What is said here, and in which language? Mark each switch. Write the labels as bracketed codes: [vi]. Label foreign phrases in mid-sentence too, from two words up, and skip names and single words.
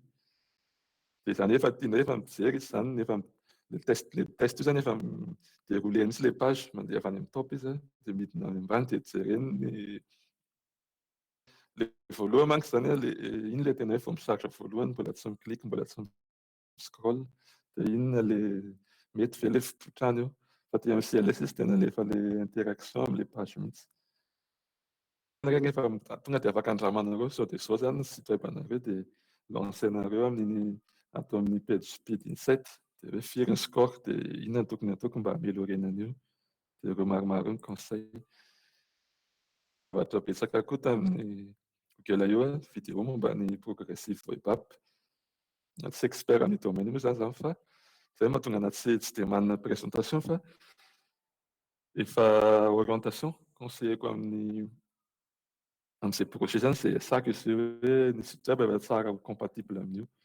[mg] Dia izany efa tiana efa mijery izy zany, efa le test io zany efa déroulé mihitsy ilay page, mandeha avy any amin'ny top izy dia midina any ambany dia jereny le voalohany manko zany iny le tena hoe vao misaritra voalohany, mbola tsy miklik, mbola tsy miscroll, dia inona le mety ve le fipotrany eo. Fa ty amin'ny CLS izy tena efa le interaction amin'ilay page mihitsy. Regny efa tonga dia afaka andramanareo sao dia izao zany ny [fr] site web [mg] anareo dia lancenareo atao amin'ny [en] page speed insight [mg] dia hoe firy ny score dia inona no tokony ataoko mba hamelorena an'io. Dia ireo maromaro ny conseil. Zavatra betsaka koa tamin'ny Google io fideo momba ny [en] progressive web app. [mg] Tsy expert amin'ny domaine io zany fa zay mahatonga anazy tsy dia manana présentation fa efa orientation conseilleko amin'izay projet zany izay asako izy hoe ny [fr] site web [mg] efa tsara compatible amin'io.